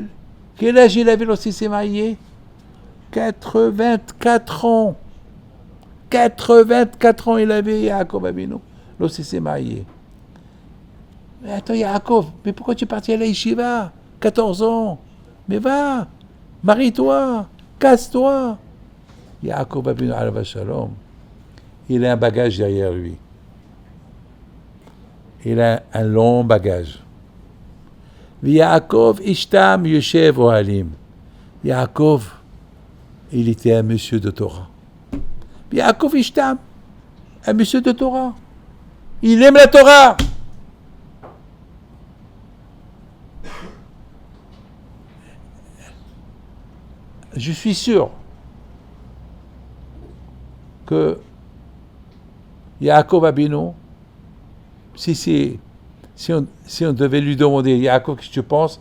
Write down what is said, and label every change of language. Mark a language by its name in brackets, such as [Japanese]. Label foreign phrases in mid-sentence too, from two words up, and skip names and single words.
[French] Quel âge il avait lorsqu'il s'est marié? 84 ans. 84 ans il avait, Yaakov Avinu, lorsqu'il s'est marié. Mais attends, Yaakov, mais pourquoi tu es parti à la yeshiva 14 ans. Mais va, marie-toi, casse-toi. [Hebrew] יעקב אבינו עליו שלום, [French] il a un bagage derrière lui. Il a un long bagage. [Hebrew] יעקב איש תם יושב אוהלים. [French] Yaakov, il était un monsieur de Torah. [Hebrew] יעקב איש תם, [French] un monsieur de Torah. Il aime la Torah. Je suis sûr que Yaakov Avinu, si on devait lui demander, Yaakov, qu'est-ce que tu penses?